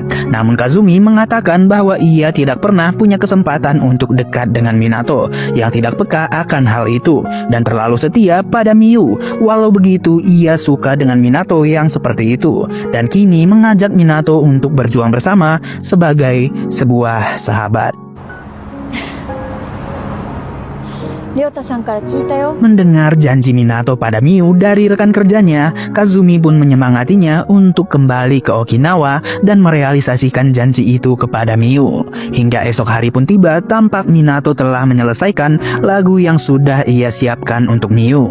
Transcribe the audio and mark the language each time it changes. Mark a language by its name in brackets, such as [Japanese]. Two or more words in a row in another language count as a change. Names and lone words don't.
[Indonesian] Namun Kazumi mengatakan bahwa ia tidak pernah punya kesempatan untuk dekat dengan Minato yang tidak peka akan hal itu dan terlalu setia pada Miu. Walau begitu ia suka dengan Minato yang seperti itu dan kini mengajak Minato untuk berjuang bersama sebagai sebuah sahabat. [Japanese] りょうたさんから聞いたよ。 [Indonesian] Mendengar janji Minato pada Miu dari rekan kerjanya, Kazumi pun menyemangatinya untuk kembali ke Okinawa dan merealisasikan janji itu kepada Miu. Hingga esok hari pun tiba, tampak Minato telah menyelesaikan lagu yang sudah ia siapkan untuk Miu.